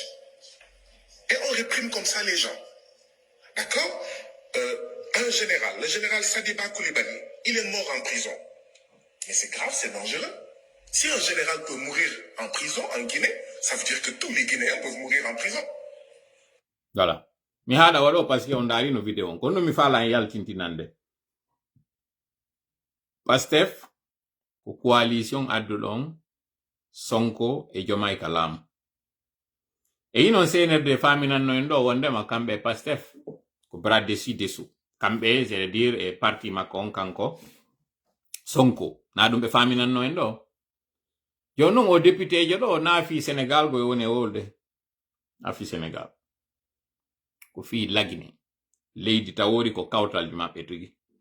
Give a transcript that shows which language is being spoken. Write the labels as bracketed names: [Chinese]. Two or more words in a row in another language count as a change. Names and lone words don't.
[French] Et on réprime comme ça les gens. D'accord? Un général, le général Sadiba Koulibaly, il est mort en prison. Mais c'est grave, c'est dangereux. Si un général peut mourir en prison en Guinée, ça veut dire que tous les Guinéens peuvent mourir en prison. Voilà. [Fula] Mi haɗa waɗo [French] parce que [Fula] on daari no vidéo on kono mi faala en yaltintinande PASTEF ko coalition adduɗon Sonko e Diomaye ka laamu e yinon CNRD faminanno en ɗo wondema kamɓe PASTEF ko [French] bras dessus dessous [Fula] kamɓe [French] c'est à dire [Fula] e parti makko on kanko Sonko na ɗum ɓe faminanno en ɗo joni noon o député jo ɗo naafi Sénégal goye woni e wolde naafi Sénégal ko fi lagine leydi tawori ko kawtalji maɓɓe tigi